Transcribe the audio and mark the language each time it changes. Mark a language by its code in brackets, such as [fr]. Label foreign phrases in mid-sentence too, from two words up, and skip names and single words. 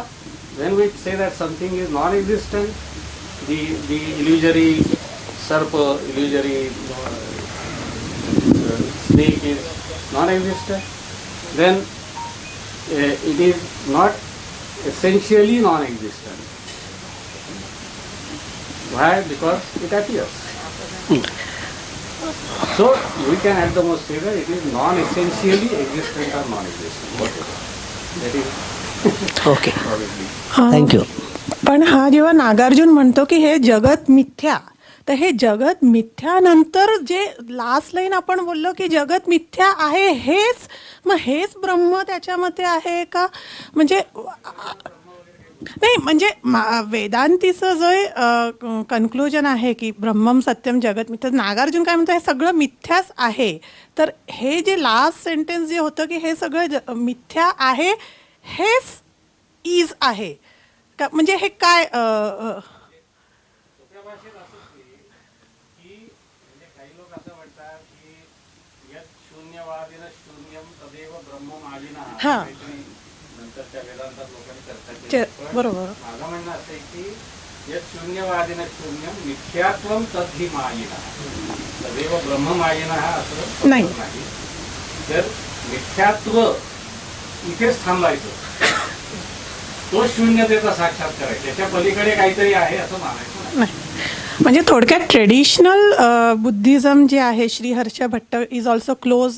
[en] When we say that something is non-existent, the illusory serpent, illusory snake is non-existent, then it is not essentially non-existent. Why? Because it appears. So we can at the most say that it is non-essentially existent or non-existent. Whatever. That is Okay. probably. Thank you. [mr] पण हा जेव्हा नागार्जुन म्हणतो की हे जगत मिथ्या, तर हे जगत मिथ्यानंतर जे [en] last line [mr] आपण बोललो की जगत मिथ्या आहे, हेच मग हेच ब्रह्म त्याच्यामध्ये आहे का? म्हणजे नाही, म्हणजे वेदांतीचं जो कन्क्लुजन आहे की [sa] ब्रह्मम सत्यम जगत मिथ्या, [mr] नागार्जुन काय म्हणतो हे सगळं मिथ्याच आहे. तर हे जे [en] last sentence [mr] जे होतं की हे सगळं मिथ्या आहे, हेच इज आहे का? म्हणजे हे काय सोप्या भाषेत असंच की म्हणजे काही लोक असं म्हणतात की [sa] यत् शून्यवादिन शून्यम तदेव ब्रह्ममादिनः. [mr] हां. काहीतरी नंतरच्या वेदांतात लोकांनी चर्चा केली. पण बरोबर. माझं म्हणणं असं आहे की [sa] यत् शून्यवादिन शून्यम मिथ्यात्वम तद्धि मायिनः. तदेव ब्रह्ममायिनः असं [mr] नाही. नाही. जर मिथ्यात्व इथेच थांबायचं, तो शून्यतेचा साक्षात्कार आहे, त्याच्या पलीकडे काहीतरी आहे असं मानायचं नाही. नाही. म्हणजे थोडक्यात [en] traditional Buddhism [mr] जे आहे, श्रीहर्ष भट्ट [en] is also close.